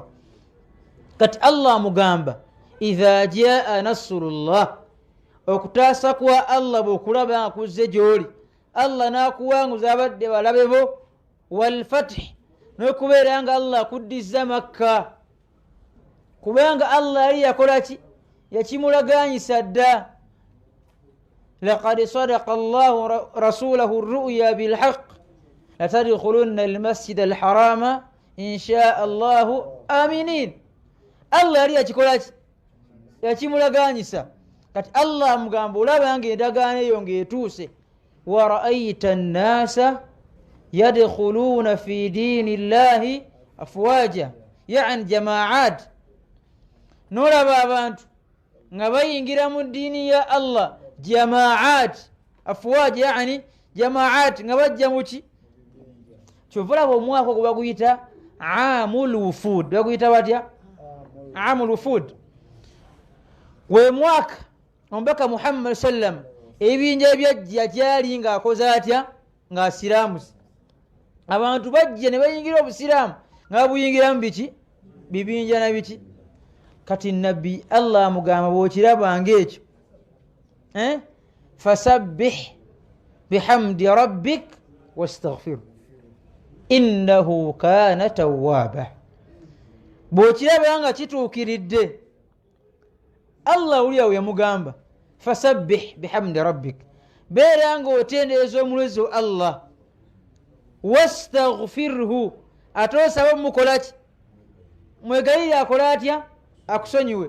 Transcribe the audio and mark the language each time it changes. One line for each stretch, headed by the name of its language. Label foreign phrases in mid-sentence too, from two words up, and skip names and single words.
Ganda: Kati Allah mugamba
Arabic: إذا جاء نصر الله,
Ganda: okutaasa kwa Allah bw'okulaba nga kuzze gy'oli, Allah n'akuwanguza abadde balabe bo,
Arabic: والفتح,
Ganda: n'okubeera nga Allah akuddiza Makka, kubanga Allah yali yakola ki, yakimulaganyisa dda.
Arabic: لقد صدق الله رسوله الرؤيا بالحق لتدخلن المسجد الحرام إن شاء الله آمنين.
Ganda: Allah yali yakikola ki, yakimulaganyisa. Kati Allah amugamba olaba nga endagaano eyo ng'etuuse,
Arabic: ورأيت الناس يدخلون في دين الله أفواجا، يعني جماعات,
Ganda: n'olaba abantu nga bayingira mu ddiini ya Allah jama'at,
Arabic: أفواجا يعني جماعات,
Ganda: nga bajja muki. Kyova olaba omwaka ogwo baguyita
Arabic: عام الوفود,
Ganda: baguyita batya,
Arabic: عام الوفود.
Ganda: We mwaka omubaka Muhammad sallam ebinja ebyajja gyali ng'akoze atya, ng'asiraamuzi. Abantu bajja ne bayingira obusiraamu nga babuyingiramu biki, bibinja na biki. Kati nabbi Allah amugamba bw'okirabanga ekyo,
Arabic: فسبح بحمد ربك واستغفر إنه كان توابا.
Ganda: Bw'okirabanga kituukiridde, Allah uli awo yamugamba
Arabic: فسبح بحمد ربك,
Ganda: beera nga otendereza omulezi Allah, wastaghfirhu, ate osaba mukola ki, mwegayire akola atya, akusonyiwe.